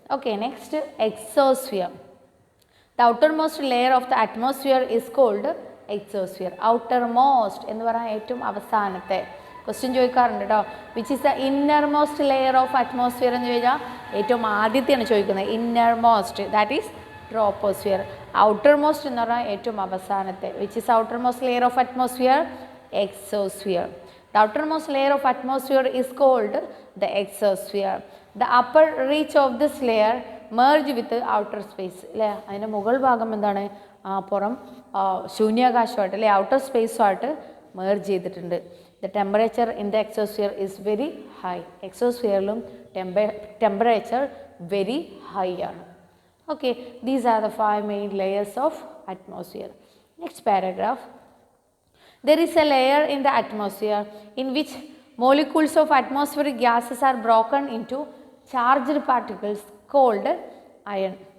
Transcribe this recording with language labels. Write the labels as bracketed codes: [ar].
[en] Okay, next exosphere. The outermost layer of the atmosphere is called exosphere. [ml] Outermost എന്ന് പറഞ്ഞാൽ ഏറ്റവും അവസാനത്തെ. Question ചോദിക്കാറുണ്ട് കേട്ടോ. [en] which is the innermost layer of atmosphere [ml] എന്ന് ചോദിച്ചാൽ ഏറ്റവും ആദ്യത്തെയാണ് ചോദിക്കുന്നത്. Innermost, that is troposphere. Outermost എന്ന് പറഞ്ഞാൽ ഏറ്റവും അവസാനത്തെ. [en] Which is outermost layer of atmosphere? exosphere. The outermost layer of atmosphere is called the exosphere. The upper reach of this layer merge with the outer space. [ml] അല്ലേ, അതിൻ്റെ മുകൾ ഭാഗം എന്താണ്? പുറം ശൂന്യാകാശമായിട്ട് അല്ലെ ഔട്ടർ സ്പേസുമായിട്ട് merge ചെയ്തിട്ടുണ്ട്. [en] The temperature in the exosphere is very high. [ml] എക്സോസ്ഫിയറിലും temperature very high ആണ്. [en] Okay, these are the 5 main layers of atmosphere. Next paragraph. There is a layer in the atmosphere in which molecules of atmospheric gases are broken into charged particles called iron.